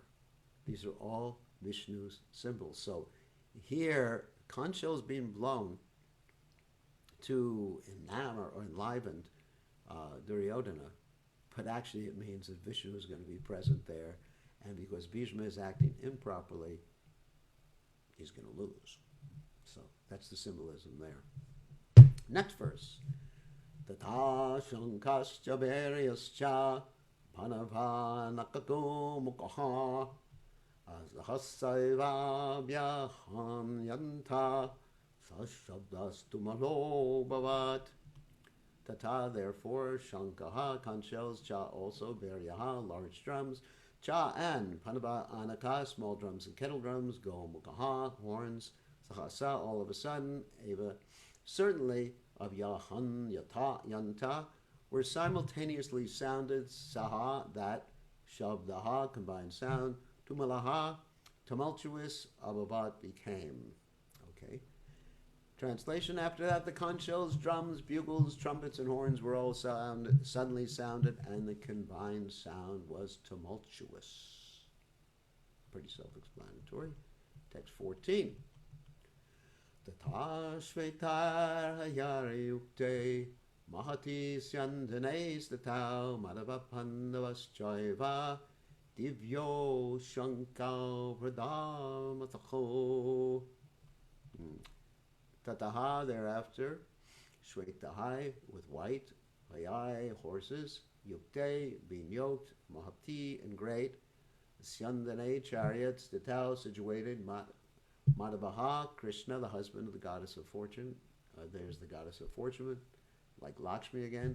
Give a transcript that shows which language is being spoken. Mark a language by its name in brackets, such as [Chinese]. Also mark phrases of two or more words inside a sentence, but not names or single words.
[English] These are all Vishnu's symbols. So here, conch shell is being blown to enamor or enliven Duryodhana, but actually it means that Vishnu is going to be present there, and because Bhishma is acting improperly, he's going to lose. So that's the symbolism there. Next verse. [Sanskrit] Tata shankascha beryascha panava nakato mukaha sahasaiva vyaham yanta sashabdastu malo bhavat. [English] Tata, therefore, shankaha, conch shells, cha, also, beryaha, large drums, cha, and [Sanskrit] panava anaka, [English] small drums and kettle drums, [Sanskrit] go mukaha, [English] horns, sahasa, all of a sudden, eva, certainly, of yahan, yata, yanta, were simultaneously sounded, saha, that, shabdaha, combined sound, tumalaha, tumultuous, abhavat, became. Okay. Translation: after that, the conch shells, drums, bugles, trumpets, and horns were all suddenly sounded, and the combined sound was tumultuous. Pretty self-explanatory. Text 14. [Sanskrit] Tata shvetar hayari yukte mahati syandanes tatau madhava pandavaschoiva divyo shankau pradamatacho. [English] Tataha, thereafter, shvetahai, with white, hayai, horses, yukte, being yoked, mahati, and great, syandane, chariots, tatau, situated, Madhavaha, Krishna, the husband of the goddess of fortune. There's the goddess of fortune, like Lakshmi again.